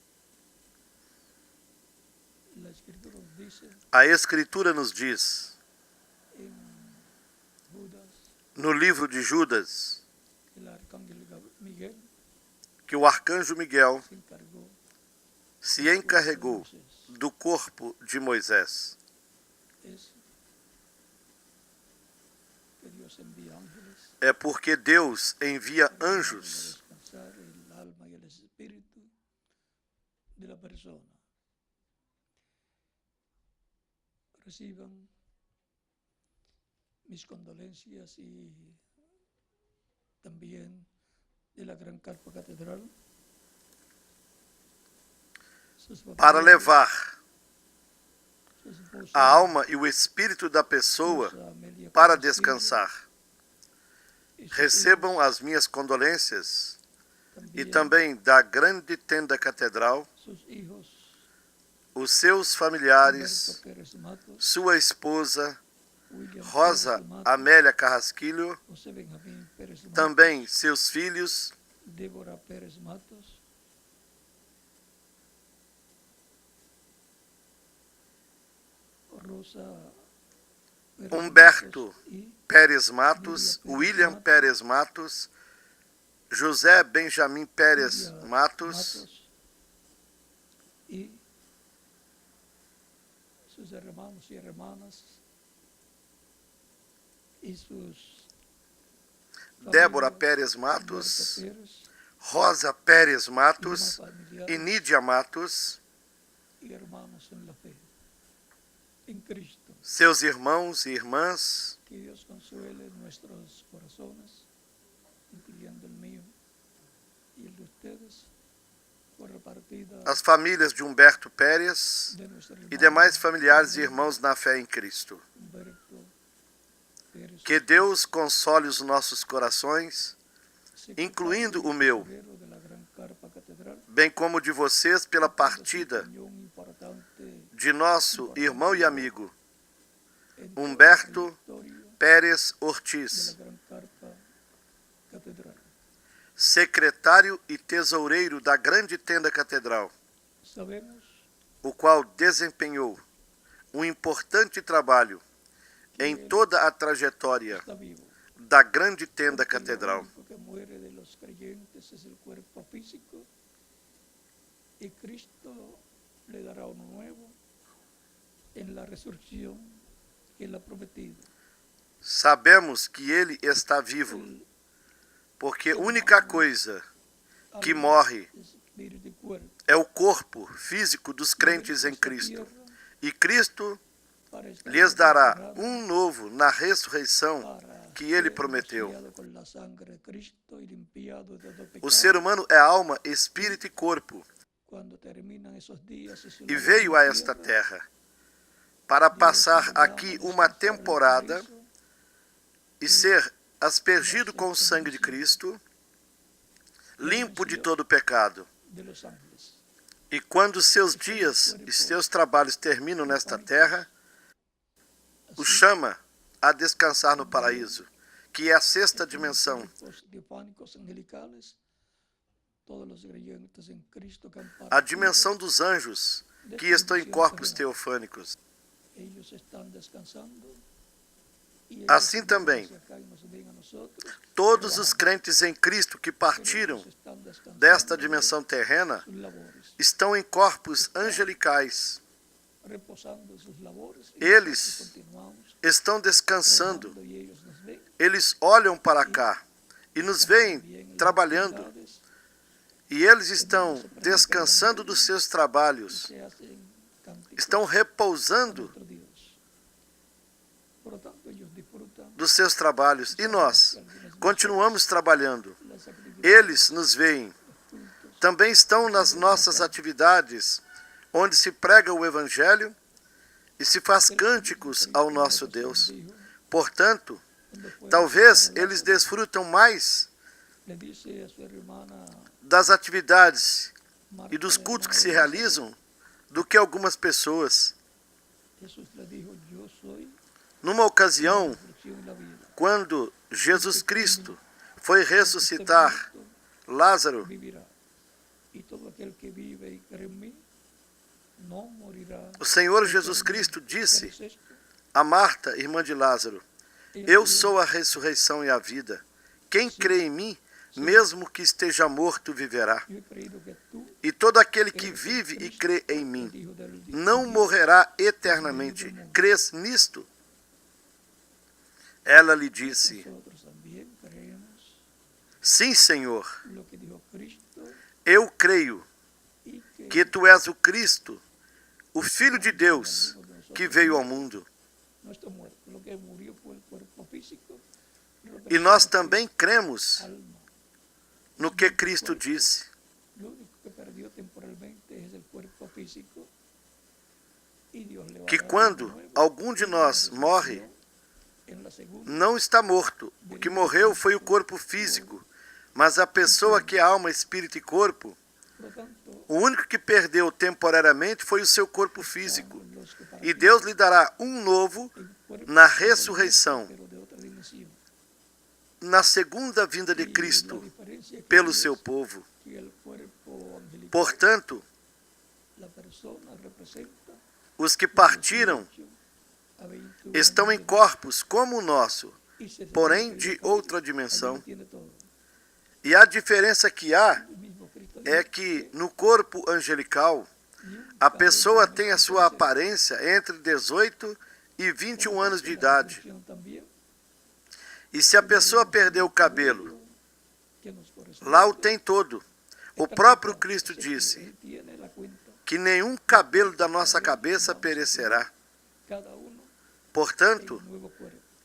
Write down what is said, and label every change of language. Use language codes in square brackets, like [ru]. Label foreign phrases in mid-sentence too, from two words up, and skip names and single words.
[pt] A Escritura nos diz, no livro de Judas, que o arcanjo Miguel se encarregou do corpo de Moisés. É porque Deus envia anjos [es] Reciban mis condolencias y también de la Gran Carpa Catedral [pt] para levar a alma e o espírito da pessoa para descansar. Recebam as minhas condolências e também da grande tenda catedral, os seus familiares, sua esposa, Rosa Amélia Carrasquilho, também seus filhos, Débora Pérez Matos, Rosa Humberto Pérez Matos, William Pérez Matos, José Benjamin Pérez Matos [es] e sus hermanos y hermanas y sus [pt] Débora Pérez Matos, Rosa Pérez Matos e Nídia Matos, [es] y hermanos en la fe, en Cristo. [pt] seus irmãos e irmãs, [es] Que Dios consuele nuestros corazones, incluyendo el mío y el de ustedes, por la partida [pt] as famílias de Humberto Pérez [es] de nuestro [pt] e [es] hermano [pt] demais familiares e irmãos na fé em Cristo. Humberto Pérez, Que Deus console os nossos corações, incluindo o meu, [es] secretario de la Gran Carpa Catedral, [pt] bem como de vocês pela partida [es] unión importante [pt] de nosso irmão e amigo, [es] en Humberto territorio Pérez de la Ortiz, Gran Carpa Catedral. [pt] secretário e tesoureiro da grande tenda catedral, [es] Sabemos [pt] o qual desempenhou um importante trabalho em toda a trajetória [es] está vivo. [pt] da grande tenda [es] Porque [pt] catedral. [es] lo único que muere de los creyentes es el cuerpo físico y Cristo le dará uno nuevo en la resurrección que él ha prometido. [pt] Sabemos que ele está vivo, porque a única coisa que morre [es] Espíritu y cuerpo [pt] é o corpo físico dos crentes em Cristo. E Cristo [es] para estar [pt] lhes dará [es] preparado [pt] um novo na ressurreição [es] para [pt] que ele [es] ser [pt] prometeu. [es] rociado con la sangre de Cristo y limpiado de todo [pt] O pecado. ser humano é alma, espírito e corpo, [es] Cuando terminan esos días y su [pt] e [es] labor [pt] veio [es] en [pt] a [es] la [pt] esta [es] tierra, [pt] terra para [es] Dios [pt] passar [es] nos llama [pt] aqui [es] a [pt] uma [es] descansar en [pt] temporada [es] paraíso, [pt] e ser aspergido com o sangue de Cristo, limpo de todo pecado. [es] de los ángeles. [pt] E quando seus dias e seus trabalhos terminam nesta terra, o chama a descansar no paraíso, que é a sexta dimensão. [es] Cuerpos diofánicos angelicales, todos los creyentes en Cristo que han [pt] A [es] partido, [pt] dimensão dos anjos que estão em corpos teofânicos. [es] ellos están descansando y ellos [pt] Assim também, [es] hacia acá y nos ven a nosotros, [pt] todos os crentes em Cristo que partiram [es] ellos están descansando [pt] desta dimensão terrena [es] sus labores, [pt] estão em corpos angelicais. [es] reposando sus labores y [pt] Eles [es] nosotros continuamos [pt] estão descansando. [es] trabajando y ellos nos ven [pt] Eles olham para cá e nos veem [es] también en las [pt] trabalhando. [es] actividades [pt] E eles estão descansando dos seus trabalhos. [es] que se hacen cánticos [pt] Estão [es] a [pt] repousando [es] nuestro Dios. Por lo tanto, ellos disfrutan [pt] dos seus trabalhos. E nós continuamos trabalhando. [es] las actividades, [pt] Eles nos veem. [es] cultos, [pt] Também estão nas nossas atividades, onde se prega o Evangelho e se faz cânticos ao nosso Deus. Portanto, [es] cuando fue [pt] talvez [es] para [pt] eles desfrutam mais [es] le dice a su hermana [pt] das atividades [es] Marta, [pt] e dos [es] la [pt] cultos que [es] hermana [pt] se [es] de [pt] realizam do que algumas pessoas. [es] Jesús le dijo, yo soy [pt] Numa [es] la [pt] ocasião, [es] resurrección y la vida. [pt] quando Jesus Cristo foi ressuscitar Lázaro, [es] Vivirá. Y todo aquel que vive y cree en mí no morirá. [pt] o Senhor Jesus Cristo disse [es] Pero es esto, [pt] a Marta, irmã de Lázaro: [es] ella [pt] Eu [es] dijo, [pt] sou a ressurreição e a vida. Quem crê em mim, mesmo que esteja morto, viverá. [es] yo he creído que tú, [pt] E todo aquele que vive e crê em [es] el [pt] mim [es] Hijo del Dios, [pt] não morrerá eternamente. Crês nisto? Ela lhe disse: [es] nosotros también creemos [pt] Sim, Senhor, [es] lo que dijo Cristo [pt] eu creio [es] y [pt] que tu és o Cristo, o Filho de Deus, que veio ao mundo. [es] no está muerto. Lo que murió fue el cuerpo físico. [pt] E nós também cremos [es] Alma. [pt] no que Cristo disse. [es] Lo único que perdió temporalmente es el cuerpo físico. Y Dios le va [pt] Que [es] a dar [pt] quando [es] de nuevo. [pt] algum de nós morre, [es] En la segunda, [pt] não está morto. O que morreu foi o corpo físico, mas a pessoa que é alma, espírito e corpo, [es] por lo tanto, [pt] o único que perdeu temporariamente foi o seu corpo físico. [es] los que [pt] E Deus lhe dará um novo [es] el cuerpo [pt] na ressurreição, [es] pero de otra dimensión. [pt] na segunda vinda de [es] Y la [pt] Cristo, [es] diferencia que [pt] pelo [es] es [pt] seu povo. [es] que el cuerpo angelical, [pt] Portanto, [es] la persona representa [pt] os que partiram [es] 18 a 21 [pt] estão em [es] años [pt] corpos como o nosso, [es] y se [pt] porém [es] refiere [pt] de [es] que [pt] outra [es] allí [pt] dimensão. [es] lo tiene todo. [pt] E a diferença que há [es] El mismo Cristo [pt] é [es] dijo [pt] que no corpo angelical, [es] ni un [pt] a [es] cabello [pt] pessoa [es] menos [pt] tem a [es] que [pt] sua [es] puede ser. [pt] aparência entre 18 e 21 anos de [es] La [pt] idade. [es] resurrección también, [pt] E se a pessoa perder o cabelo, [es] que nos corresponde, [pt] lá o tem todo. O [es] está [pt] próprio [es] contado. [pt] Cristo [es] Él [pt] disse [es] tiene la cuenta. [pt] que nenhum cabelo da nossa cabeça perecerá. [es] Cada uno en [pt] Portanto, [es] un nuevo cuerpo.